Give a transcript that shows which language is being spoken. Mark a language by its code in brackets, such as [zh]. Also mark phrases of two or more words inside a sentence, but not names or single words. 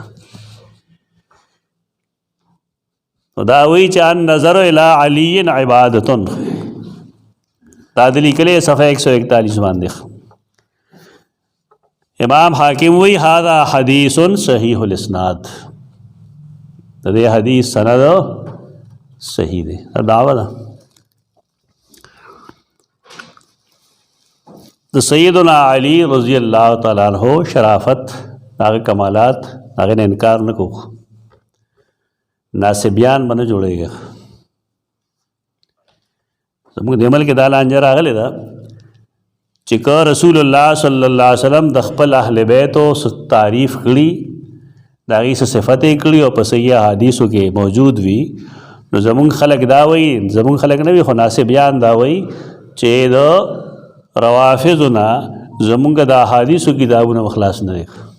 [ps] دا وی چې [ar] ان نظر الى علی عبادت [ps] دا د لیکلې صفحه 141 باندې امام حاکم وی [ar] هذا حدیث صحیح الاسناد [ps] د دې حدیث سند صحیح دی دعوه ده د سیدنا علی [ar] رضی اللہ تعالیٰ عنہ [ps] شرافت هغه کمالات هغه نه انکار نه کو ناسبیان باندې جوړیږي زموږ د عمل کې دا لانجه راغلی ده چې که رسول الله [ar] صلی الله علیه وسلم [ps] د خپل اهل بیت او تعریف کړي د هغې څه صفتې کړي او په صحیح حدیثو کې موجود وي نو زموږ خلک دا وایي زموږ خلک نه وي خو ناسبیان دا وایي چې د روافضنا زمونږ د احادیثو کتابونه مخلاص نه دي